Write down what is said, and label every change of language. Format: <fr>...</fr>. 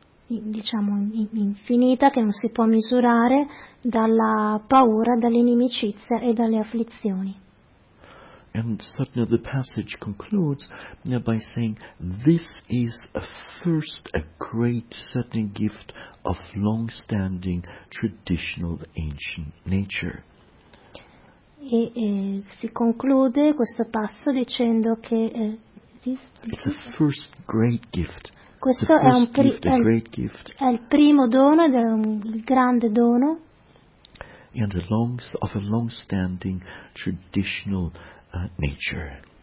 <it>diciamo, infinita, che non si può misurare, dalla paura, dall'inimicizia e dalle afflizioni.</it> <en>And suddenly the passage concludes by saying, this is a first, a great, certain gift of long-standing, traditional, ancient nature.</en> <it>E si conclude questo passo dicendo che</it> <en>it's a first great gift.</en> <it>Questo è un</it> <en>gift,</en> <it>è il primo dono, è un grande dono.</it> <en>And of a long-standing, traditional nature.</en>